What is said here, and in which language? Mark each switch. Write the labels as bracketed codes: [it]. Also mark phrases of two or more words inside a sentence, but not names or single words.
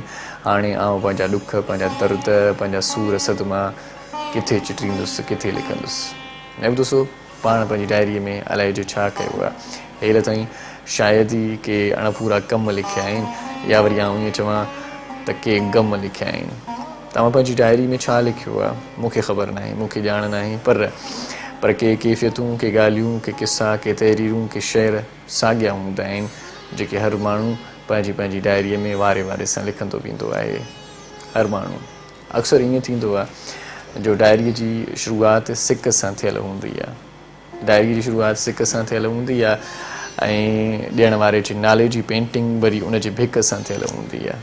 [sd] हाणे आउं पंहिंजा ॾुख, पंहिंजा दर्द, पंहिंजा सूर सदमा किथे चिटींदुसि, किथे लिखंदुसि। ऐं ॾिसो, पाण पंहिंजी डायरीअ में अलाए जो छा कयो आहे। हेल ताईं शायदि ई के अणपूरा कम लिखिया आहिनि, या वरी आउं ईअं चवां त के गम लिखिया आहिनि। तव्हां पंहिंजी डायरी में छा लिखियो आहे मूंखे ख़बर नाहे, मूंखे ॼाण नाहे, पर के कैफ़ियतूं, के ॻाल्हियूं, के क़िसा, के तहरीरूं, के शेर साॻिया हूंदा आहिनि जेके हर माण्हू पंहिंजी पंहिंजी डायरीअ में वारे वारे सां लिखंदो वेंदो आहे। हर माण्हू अक्सर ईअं थींदो आहे जो डायरीअ जी शुरूआति सिक सां थियल हूंदी आहे। डायरीअ जी शुरूआति सिक सां थियल हूंदी आहे, ऐं ॾियण वारे जे नाले जी पेंटिंग वरी उन जे भिक सां थियल हूंदी आहे।